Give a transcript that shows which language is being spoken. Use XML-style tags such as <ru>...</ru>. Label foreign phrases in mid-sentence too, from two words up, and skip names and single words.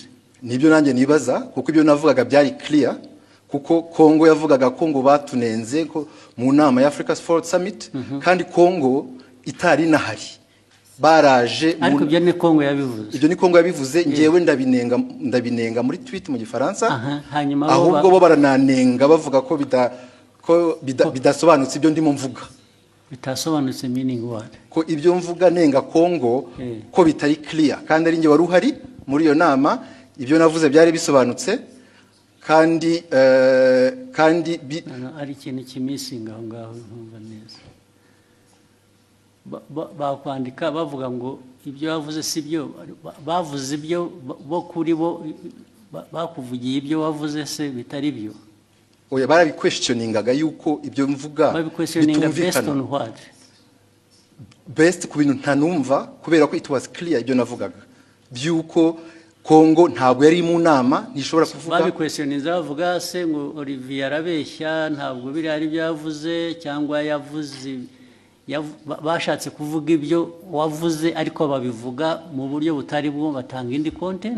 <rw>nibyo nanjye nibaza kuko ibyo navugaga byari clear kuko Kongo yavugaga ko ngo batunenze ko mu nama ya Africa Sport Summit kandi Kongo itari nahari baraje ariko ibyo ni Kongo yabivuze ibyo ni Kongo yabivuze ngewe ndabinenga muri tweet mu gifaransa hanyuma ahubwo bo barananenga bavuga ko bidasobanutse ibyo ndimo mvuga bitasobanutse</rw> <en>meaning what</en> <rw>ko ibyo mvuga nenga Kongo ko bitari clear kandi ari nge wari uhari muri iyo nama ibyo navuze byari bisobanutse kandi ari ikintu kimisinga aho ngaho ntumva neza bakwandika bavuga ngo ibyo bavuze si byo bavuze ibyo bo kuri bo bakuvugiye ibyo wavuze se bitari byo oya barabiquestioningaga yuko ibyo mvuga bitumvikana best ku bintu ntanumva kubera ko</rw> <en>it was clear</en> <rw>ibyo navugaga byuko Kongo ntabwo yari mu nama ntishobora kuvuga babiquestioninze bavuga se ngo Olivier arabeshya ntabwo biri ari byavuze cyangwa yavuze bashatse kuvuga ibyo wavuze ariko babivuga mu buryo butari bwo batanga indi content</rw>